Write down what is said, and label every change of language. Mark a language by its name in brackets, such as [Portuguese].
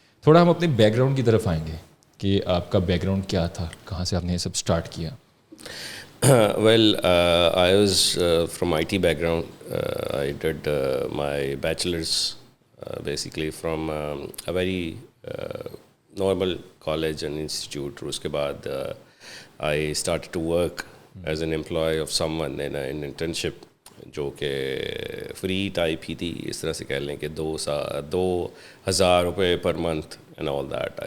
[Urdu] تھوڑا ہم اپنے بیک گراؤنڈ کی طرف آئیں گے کہ آپ کا بیک گراؤنڈ کیا تھا, کہاں سے آپ نے یہ سب اسٹارٹ کیا؟ [English] Well, I was from IT background. I did my bachelor's basically from a very normal college and institute. [Urdu] اور اس کے بعد [English] I started to work as an employee of someone in an internship [Urdu] جو کہ free type ہی تھی, اس طرح سے کہہ لیں کہ 2,000 روپے per month and all that.